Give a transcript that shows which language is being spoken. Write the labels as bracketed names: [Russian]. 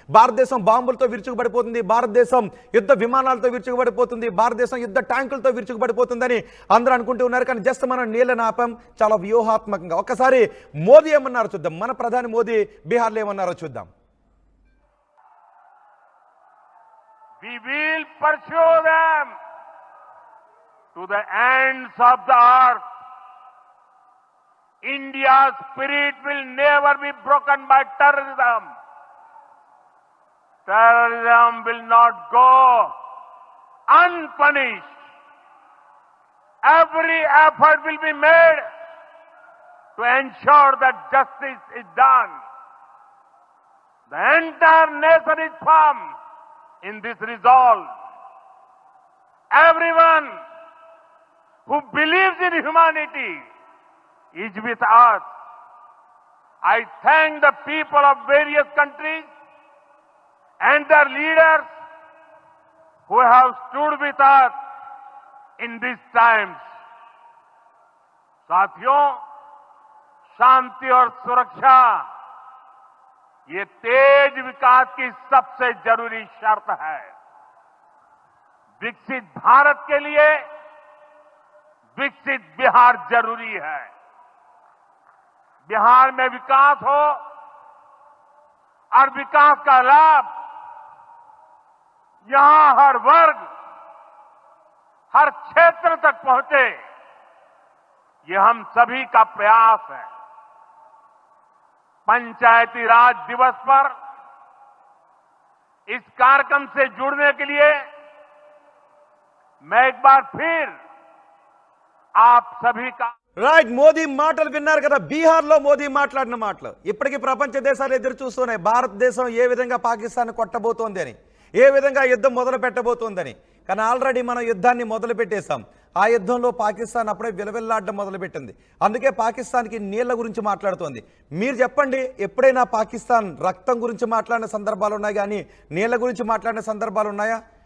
[Telugu] భారతదేశం బాంబులతో విరుచుకుపడిపోతుంది, భారతదేశం యుద్ధ విమానాలతో విరుచుకుపడిపోతుంది, భారతదేశం యుద్ధ ట్యాంకులతో విరుచుకుపడిపోతుందని అందరూ అనుకుంటూ ఉన్నారు. కానీ జస్ట్ మనం నీళ్లను ఆపాం చాలా వ్యూహాత్మకంగా. ఒక్కసారి మోదీ ఏమన్నారో చూద్దాం. మన ప్రధాని మోదీ బీహార్లో ఏమన్నారో చూద్దాం. [English] We will pursue them to the ends of the earth. India's spirit will never be broken by terrorism. Terrorism will not go unpunished. Every effort will be made to ensure that justice is done. The entire nation is firm in this resolve. Everyone who believes in humanity is with us. I thank the people of various countries and their leaders who have stood with us in these times. [Hindi] साथियों, शांति और सुरक्षा ये तेज विकास की सबसे जरूरी शर्त है. विकसित भारत के लिए विकसित बिहार जरूरी है. बिहार में विकास हो और विकास का लाभ यहां हर वर्ग, हर क्षेत्र तक पहुंचे, ये हम सभी का प्रयास है. पंचायती राज दिवस पर इस कार्यक्रम से जुड़ने के लिए मैं एक बार फिर आप सभी का [Telugu] రైట్. మోదీ మాటలు విన్నారు కదా. బీహార్లో మోదీ మాట్లాడిన మాటలు ఇప్పటికీ ప్రపంచ దేశాలు ఎదురు చూస్తున్నాయి. భారతదేశం ఏ విధంగా పాకిస్తాన్ కొట్టబోతోంది అని, ఏ విధంగా యుద్ధం మొదలు పెట్టబోతోందని. కానీ ఆల్రెడీ మనం యుద్ధాన్ని మొదలు పెట్టేశాం. ఆ యుద్ధంలో పాకిస్తాన్ అప్పుడే విలవిల్లాడడం మొదలుపెట్టింది. అందుకే పాకిస్తాన్కి నీళ్ల గురించి మాట్లాడుతోంది. మీరు చెప్పండి, ఎప్పుడైనా పాకిస్తాన్ రక్తం గురించి మాట్లాడిన సందర్భాలు ఉన్నాయి కానీ నీళ్ల గురించి మాట్లాడిన సందర్భాలు ఉన్నాయా?